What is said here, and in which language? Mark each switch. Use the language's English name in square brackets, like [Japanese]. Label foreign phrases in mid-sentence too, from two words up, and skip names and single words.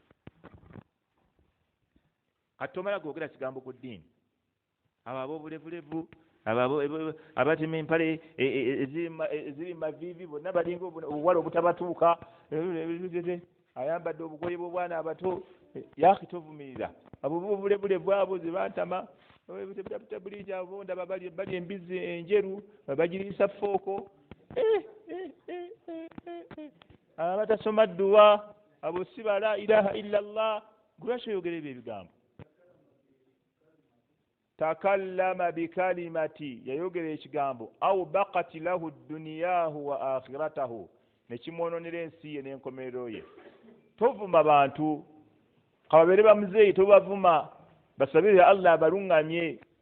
[Ganda] Kati tomala kwogera kigambo ku ddiini, abo ab'obulevulevu, abatema empale eziri mavivi, bonna balinga obuwala obutabatuuka, ayambadde obugoye bw'obwana abato. Yaki tovumirira abo b'obulevulevu abo ze bantama buliji, abo ndaba bali embizi enjeru bagiriisa fooko, abatasoma dduwa, abo si ba [Arabic] لا إله إلا الله. [Ganda] Lwaki oyogera ebyo ebigambo? [Arabic] تكلم بكلمة, [Ganda] yayogera ekigambo [Arabic] أوبقت له دنياه وآخرته, [Ganda] ne kimwononera ensi ye n'enkomerero ye. Tovuma bantu, kababeere bamuzeeyi tobavuma, basabire Allah abalungamye.